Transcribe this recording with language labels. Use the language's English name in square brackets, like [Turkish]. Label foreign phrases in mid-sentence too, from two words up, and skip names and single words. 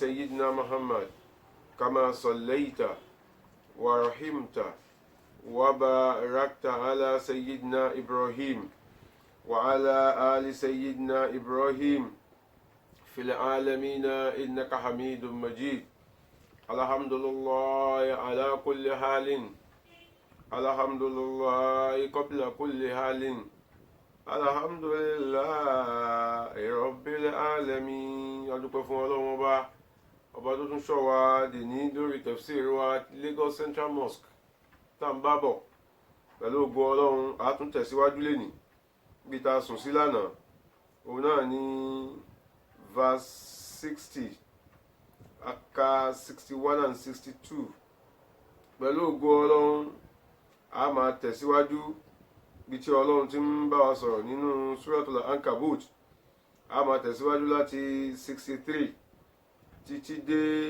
[Arabic] سيدنا محمد كما صليت ورحمت وباركت على سيدنا إبراهيم وعلى آل سيدنا إبراهيم في العالمين إنك حميد مجيد الحمد لله على كل حال الحمد لله قبل كل حال الحمد لله رب العالمين [Yoruba] adúpẹ́ fún Ọlọ́run ọba tó tún ṣọ́ wa dè ní lórí tafsir wa Lagos Central Mosque tá ń bá bọ̀ pẹ̀lú ògo Ọlọ́run a tún tẹ̀síwájú lénìí bí ta sùn sí lánàá òun náà ní verse 60 aka 61 and 62 pẹ̀lú ògo Ọlọ́run a máa tẹ̀síwájú bí tí Ọlọ́run ti ń bá wa sọ̀rọ̀ nínú Suratul Ankabut a máa tẹ̀síwájú láti 63 títí dé